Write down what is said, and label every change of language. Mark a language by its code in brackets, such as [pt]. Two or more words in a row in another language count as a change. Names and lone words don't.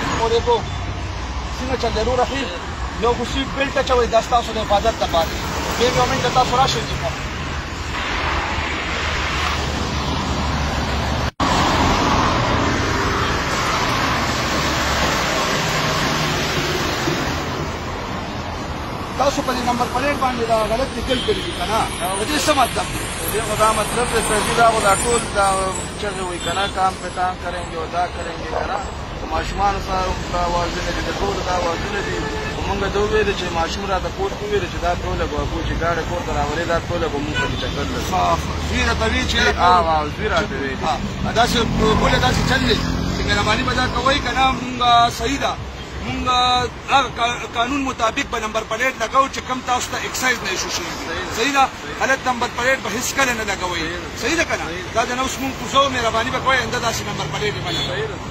[ps] خبرې کوو څنګه چل دی وروره ښي یو خو سیټ بیلټ اچوئ دا ستاسو د حفاظت لپاره دې یو منټه تاسو راشئ تاسو په دې نمبر پلیټ باندې دا غلط لیکل کړي دي که نه د دې څه مطلب دی دې خو دا مطلب دی سر دا خو دا ټول دا چغې وایي که نه [ur] کام پہ کام کریں گے [ps] او دا [ur] کریں گے [ps] که نه ماشومانو سره دا آوازونه دي د ټولو دا آوازونه دي خو مونږ ته وویلې چې ماشوم راته کور کې وویلې چې دا ټوله به چې ګاډه کور ته راولې دا ټوله به مونږ په دې چکر لرو زوی راته وایي چې زوی راته ویلي داسې بولې داسې چل دی چې مهرباني به دا کوئ که نه مونږ صحیح ده مونږ قانون مطابق به نمبر پلیټ لګو چې کم تاسو ته اکسایز نه ایشو شوي صحیح ده غلط نمبر پلیټ به هېڅ کله نه لګوئ صحیح ده که نه دا د نوس مونږ کوزو مهرباني به کوئ آینده داسې نمبر پلیټ یې مه لګوئ